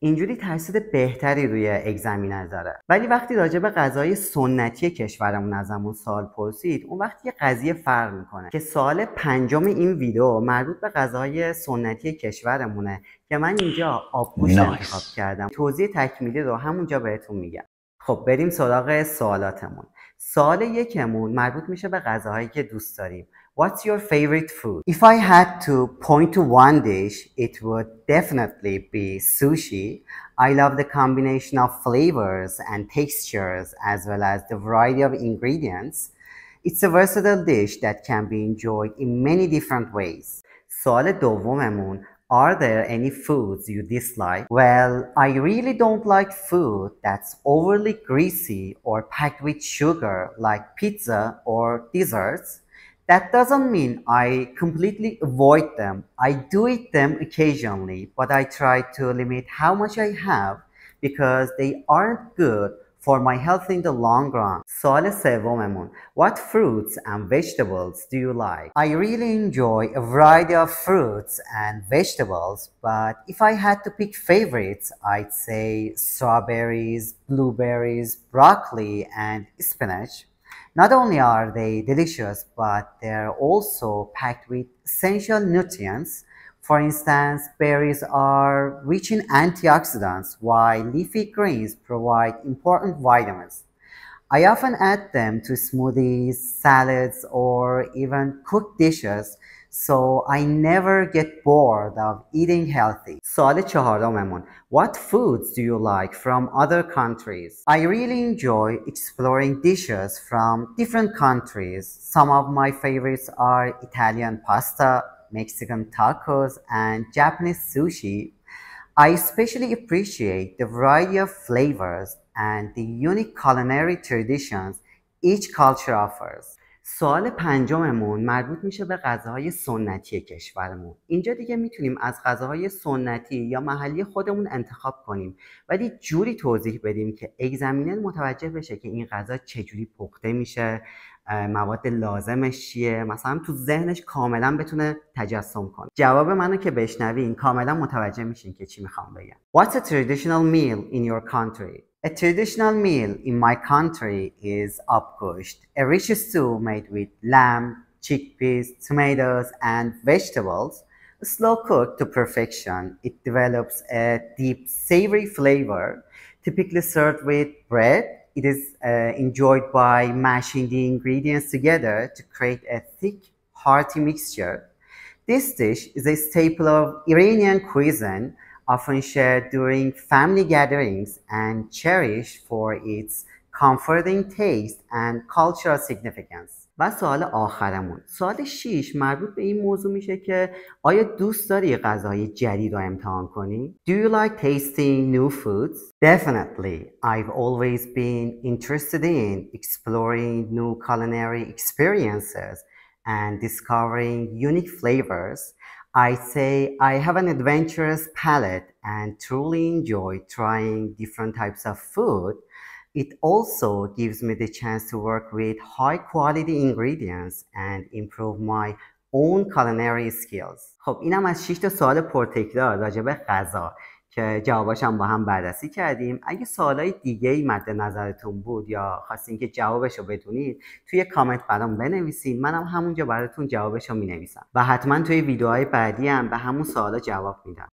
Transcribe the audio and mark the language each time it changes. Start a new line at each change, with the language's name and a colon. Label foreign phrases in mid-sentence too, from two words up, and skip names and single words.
Persian: اینجوری تاثیر بهتری روی اگزمینر داره. ولی وقتی راجع به غذای سنتی کشورمون ازمون سوال پرسید، اون وقت یه قضیه فرق میکنه که سوال 5 این ویدیو مربوط به غذاهای سنتی کشورمونه که من اینجا آبگوشت انتخاب کردم. توضیح تکمیلی رو همونجا بهتون میگم. خب بریم سراغ سوالاتمون. سوال 1 مربوط میشه به غذاهایی که دوست داریم.
English: What's your favorite food? If I had to point to one dish, it would definitely be sushi. I love the combination of flavors and textures as well as the variety of ingredients. It's a versatile dish that can be enjoyed in many different ways.
Persian: سوال دوممون
English: Are there any foods you dislike? Well, I really don't like food that's overly greasy or packed with sugar like pizza or desserts. That doesn't mean I completely avoid them. I do eat them occasionally, but I try to limit how much I have because they aren't good for my health in the long run.
Persian: سوال سوممون
English: What fruits and vegetables do you like? I really enjoy a variety of fruits and vegetables, but if I had to pick favorites, I'd say strawberries, blueberries, broccoli, and spinach. Not only are they delicious, but they're also packed with essential nutrients. For instance, berries are rich in antioxidants, while leafy greens provide important vitamins. I often add them to smoothies, salads, or even cooked dishes, so I never get bored of eating healthy.
Persian: سوال چهارممون
English: What foods do you like from other countries? I really enjoy exploring dishes from different countries. Some of my favorites are Italian pasta, Mexican tacos, and Japanese sushi. I especially appreciate the variety of flavors and the unique culinary traditions each culture offers.
Persian: سوال 5 مربوط میشه به غذاهای سنتی کشورمون. اینجا دیگه میتونیم از غذاهای سنتی یا محلی خودمون انتخاب کنیم ولی جوری توضیح بدیم که اگزمینر متوجه بشه که این غذا چجوری پخته میشه، مواد لازمش چیه، مثلا تو ذهنش کاملا بتونه تجسم کنه. جواب منو که بشنوین کاملا متوجه میشین که چی میخوام بگم.
English: What's a traditional meal in your country? A traditional meal in my country is abgosht, a rich stew made with lamb, chickpeas, tomatoes, and vegetables. Slow cooked to perfection, it develops a deep savory flavor, typically served with bread. It is enjoyed by mashing the ingredients together to create a thick, hearty mixture. This dish is a staple of Iranian cuisine, often shared during family gatherings and cherished for its comforting taste and cultural significance.
Persian: و سوال آخرمون سوال 6 مربوط به این موضوع میشه که آیا دوست داری غذاهای جدید رو امتحان کنی؟
English: Do you like tasting new foods? Definitely. I've always been interested in exploring new culinary experiences and discovering unique flavors. I say I have an adventurous palate and truly enjoy trying different types of food. It also gives me the chance to work with high quality ingredients and improve my own culinary skills.
Persian: خب اینم از 6 تا سوال پرتکرار راجع به غذا که جواباشم با هم بررسی کردیم. اگه سوالای دیگه‌ای مد نظرتون بود یا خواستین که جوابشو بدونید توی کامنت برام بنویسین، منم همونجا براتون جوابشو مینویسم و حتما توی ویدیوهای بعدی هم به همون سوالا جواب میدم.